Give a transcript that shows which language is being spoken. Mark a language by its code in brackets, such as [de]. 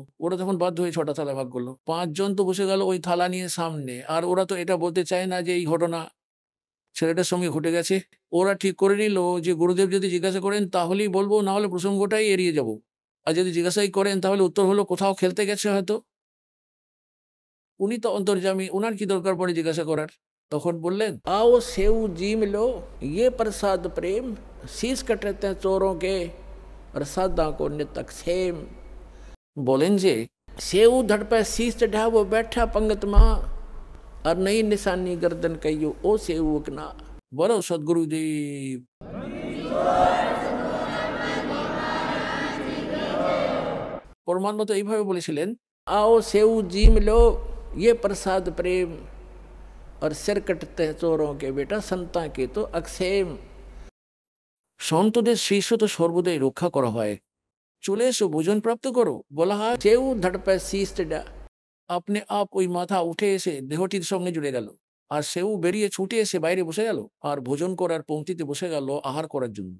[bn] ওরা তখন বাধ্য হয়ে 6টা থালা ভাগ করলো। 5 জন তো বসে গেল ওই থালা নিয়ে সামনে, আর ওরা তো এটা বলতে চায় না যে এই ঘটনা ছেলেটার সঙ্গে ঘটে গেছে। ওরা ঠিক করে নিল যে গুরুদেব যদি জিজ্ঞাসা করেন তাহলেই বলবো, না হলে প্রসঙ্গটাই এড়িয়ে যাব। আর যদি জিজ্ঞাসাই করেন তাহলে উত্তর হলো কোথাও খেলতে গেছে হয়তো। উনি তো অন্তর্যামী, ওনার কি দরকার পড়ে জিজ্ঞাসা করার। তখন বললেন, [hi] आओ सेव जीम लो, ये प्रसाद प्रेम, शीश कटते हैं चोरों के, प्रसादा को नितक सेम। बोलें जे सेव धड़ पे शीश चढ़ा वो बैठा पंगत माँ, और नई निशानी गर्दन कहियो ओ सेव उकना। बोलो सदगुरुदेव। [bn] পরমাত্মা তো এইভাবে বলেছিলেন, [hi] आओ सेव जीम लो, ये प्रसाद प्रेम, और सिर कटते हैं चोरों के, बेटा संता के तो अक्षेम। [bn] সন্তদের শীর্ষ তো সর্বদাই রক্ষা করা হয়। চলে এসো, ভোজন প্রাপ্ত করো। বলা হয় সেউ ধড়পে শীষ চড়া, আপনি আপ ওই মাথা উঠে এসে দেহটির সঙ্গে জুড়ে গেল, আর সেও বেরিয়ে ছুটে এসে বাইরে বসে গেল, আর ভোজন করার পংক্তিতে বসে গেল আহার করার জন্য।